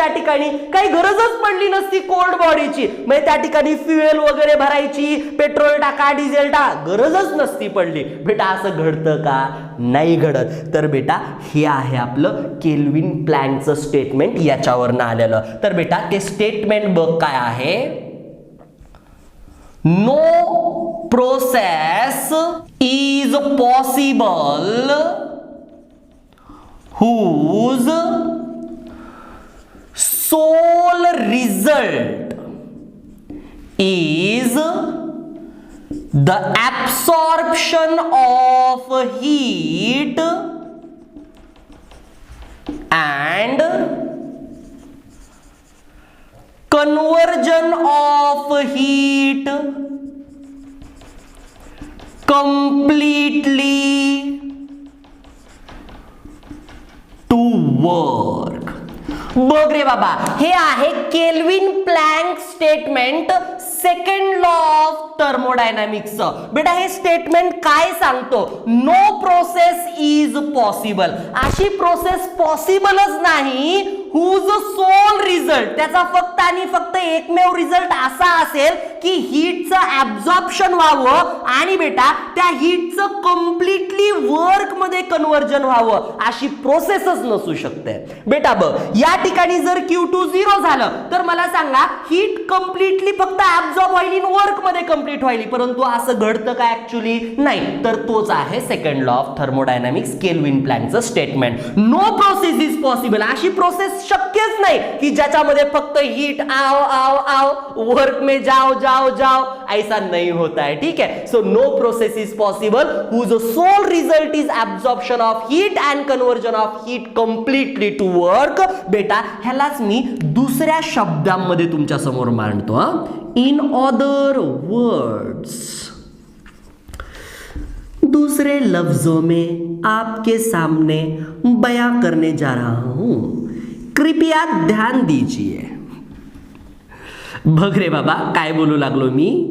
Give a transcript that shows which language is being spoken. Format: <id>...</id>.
<mr>त्या ठिकाणी काही गरजच पडली नसती कोल्ड बॉडीची. म्हणजे त्या ठिकाणी फ्युएल वगैरे भरायची, पेट्रोल टाका, डिझेल टाका, गरजच नसती पडली. बेटा असं घडतं का? नाही घडत. तर बेटा हे आहे आपलं केल्विन प्लँकचं स्टेटमेंट, याच्यावरनं आलेलं. तर बेटा ते स्टेटमेंट बघ काय आहे,</mr> <en>No process is possible whose sole result is the absorption of heat and conversion of heat completely to work.</en> <mr>बघ रे बाबा, हे आहे kelvin plank statement, second law of thermodynamics. बेटा हे स्टेटमेंट काय सांगतो?</mr> <en>No process is possible.</en> <mr>अशी process पॉसिबलच नाही</mr> <en>whose sole result,</en> <mr>त्याचा फक्त आणि फक्त एकमेव रिझल्ट असा असेल की हीटचं ऍब्झॉर्प्शन व्हावं आणि बेटा त्या हीटचं कम्प्लिटली वर्क मध्ये कन्वर्जन व्हावं, अशी प्रोसेसच नसू शकते. बेटा बघ या ठिकाणी जर Q2 0 झालं तर मला सांगा हीट कम्प्लिटली फक्त ऍब्झॉर्ब व्हायली, वर्क मध्ये कंप्लीट व्हायली. परंतु असं घडतं का ऍक्च्युअली? नाही. तर तोच आहे second law of thermodynamics, kelvin प्लँकचं statement.</mr> <en>No process is possible.</en> <mr>अशी प्रोसेस शक्यच नाही की ज्याच्यामध्ये फक्त हीट</mr> <hi>आओ आओ आओ, वर्क में जाओ जाओ जाओ, ऐसा नहीं होता है. ठीक है.</hi> <en>So no process is possible whose sole result is absorption of heat and conversion of heat completely to work.</en> <mr>बेटा ह्यालाच मी दुसऱ्या शब्दांमध्ये तुमच्या समोर मांडतो.</mr> <en>in other words,</en> <hi>दूसरे लफ्जों में आपके सामने बयां करने जा रहा हूं, कृपया ध्यान दीजिए.</hi> <mr>बघ रे बाबा काय बोलू लागलो मी</mr>